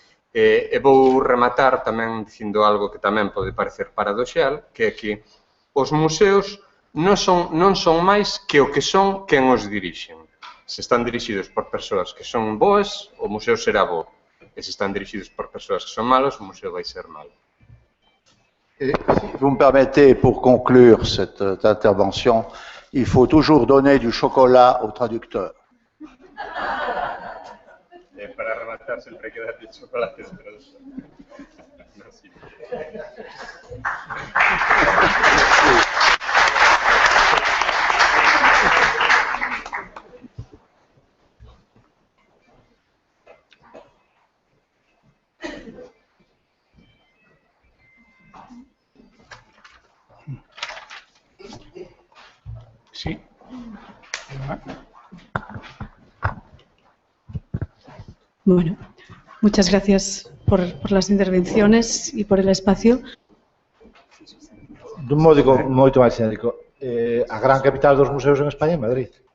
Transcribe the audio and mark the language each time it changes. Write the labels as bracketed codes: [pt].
[gl] E vou rematar tamén dicindo algo que tamén pode parecer paradoxal, que é que os museos non son máis que o que son quen os dirixen. Se están dirixidos por persoas que son boas, o museo será bo. E se están dirixidos por persoas que son malos, o museo vai ser malo. [fr] Et si vous me permettez, pour conclure cette intervention, il faut toujours donner du chocolat au traducteur. [es] Para rematar, siempre hay que darle chocolate al traductor. [fr] Merci. [es] Sí. Bueno, Muchas gracias por las intervenciones y por el espacio. [gl] Dun modo moito máis xenérico, a gran capital dos museos en España é Madrid.